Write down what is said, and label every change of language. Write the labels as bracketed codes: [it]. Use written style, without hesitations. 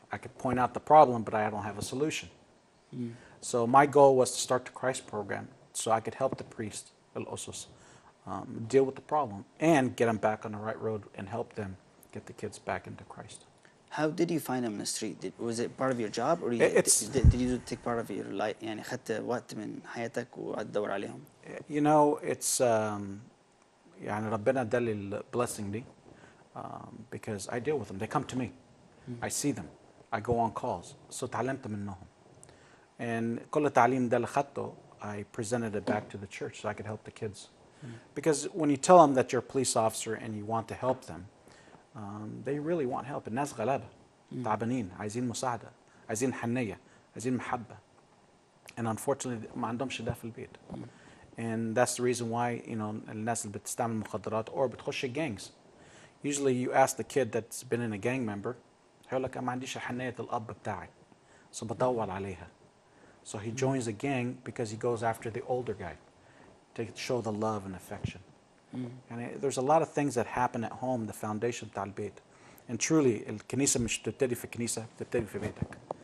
[en] I could point out the problem, but I don't have a solution. So my goal was to start the Christ program so I could help the priest, al-usus, deal with the problem and get them back on the right road and help them get the kids back into Christ. How did you find them in the street? Was it part of your job, or did you take part of your life? [ar] يعني خدت وقت من حياتك وقعدت تدور عليهم. [en] You know, it's [ar] يعني ربنا ادالي [en] blessing دي, because I deal with them. They come to me. I see them. I go on calls. [ar] So تعلمت منهم. [en] And [ar] كل التعليم ده اللي خدته, [en] I presented it back to the church so I could help the kids. Because when you tell them that you're a police officer and you want to help them, they really want help. [ar] الناس غلابة, تعبانين, عايزين مساعدة, عايزين حنية, عايزين محبة. [en] And unfortunately [ar] ما عندهمش ده في البيت. [en] And that's the reason why, you know, [ar] الناس اللي بتستعمل مخدرات [en] or [ar] بتخش [en] gangs. Usually you ask the kid that's been in a gang member, [ar] هيقول لك أنا ما عنديش حنية الأب بتاعي. So بدور عليها. [en] So he joins the gang because he goes after the older guy to show the love and affection. And there's a lot of things that happen at home, the foundation [ar] بتاع البيت. [en] And truly [ar] الكنيسة مش بتبتدي في الكنيسة، بتبتدي في بيتك.